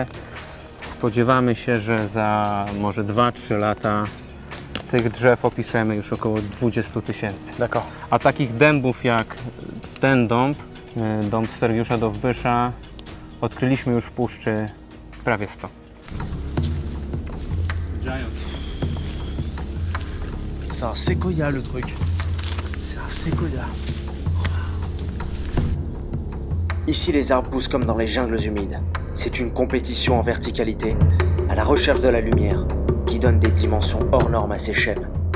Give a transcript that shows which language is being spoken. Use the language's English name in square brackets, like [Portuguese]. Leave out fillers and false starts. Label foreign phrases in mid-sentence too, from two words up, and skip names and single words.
[Polish] Spodziewamy się, że za może 2-3 lata tych drzew opiszemy już około 20 000. [French] D'accord. [Polish] A takich dębów jak ten dąb, dąb Sergiusza Dowbysza, odkryliśmy już w puszczy prawie 100. [French] C'est un séquoia le truc. C'est un séquoia. Ici, les arbres poussent comme dans les jungles humides. C'est une compétition en verticalité, à la recherche de la lumière, qui donne des dimensions hors normes à ces chênes.